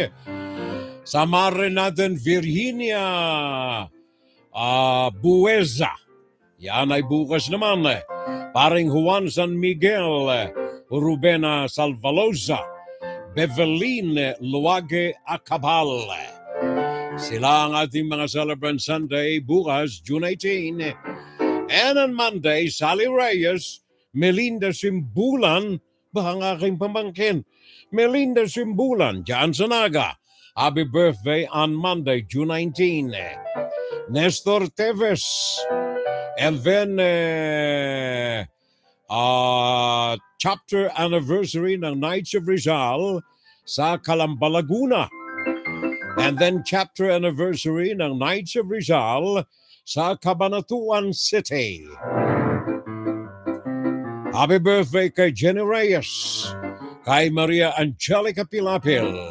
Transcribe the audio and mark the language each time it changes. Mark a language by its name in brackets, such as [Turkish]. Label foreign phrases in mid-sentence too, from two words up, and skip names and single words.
[Filipino] Samarin natin Virginia Bueza. Yan ay bukas naman. Paring Juan San Miguel, Rubena Salvalosa, Bevelin Luage Acabal. Sila ang ating mga [English] celebrant Sunday [Filipino] bukas, June 18. [English] And on Monday, [Filipino] Sally Reyes, Melinda Simbulan, bahang aking pamangkin. Melinda Simbulan, dyan sa Naga. [English] Happy birthday on Monday, June 19. [Filipino] Nestor Teves. [English] And then, chapter anniversary [Filipino] ng Knights of Rizal sa Calamba, Laguna. [English] And then, chapter anniversary [Filipino] ng Knights of Rizal sa Cabanatuan City. [English] Happy birthday [Filipino] kay Jenny Reyes, kay Maria Angelica Pilapil.